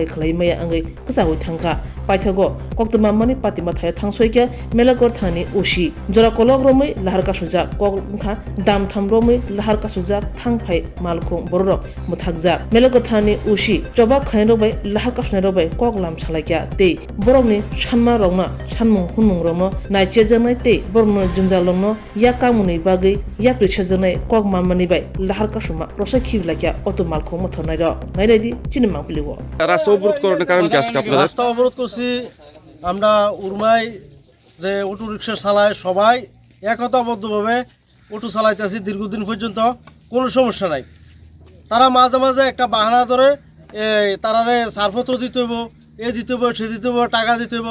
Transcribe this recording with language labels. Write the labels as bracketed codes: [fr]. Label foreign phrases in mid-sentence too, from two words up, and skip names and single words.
[trp] khlaimaya angai kasawi thangka paithago koktuma mani patima thaya thangsoikya melagor thani usi jora kolog romai lahar kasuja kokha dam thamromai lahar kasuja thangphai malkhung borok muthakja melagor thani usi choba khaino bai lahar kasnero bai koklam salaikya te borokni sanma rokna sanmung hunmung rokno naiche janai te borokno junjalongno ya kamuni bagai ya pricha janai kok mamani bai lahar kasuma rosa khiblaikya auto malkhung mothonai ro nairadi chinemang piliwo [bn] রাস্তা অবরোধ করার কারণ কি আজকে আপনারা? রাস্তা অবরোধ করছি আমরা উরমাই যে অটো রিক্সা চালায় সবাই একতাবদ্ধভাবে অটো চালাইতেছি দীর্ঘদিন পর্যন্ত কোনো সমস্যা নাই। তারা মাঝে মাঝে একটা বাহানা ধরে তারারে ছাড়পত্র দিতে হইব, দিতে হইব, সে দিতে হইব, টাকা দিতে হইব।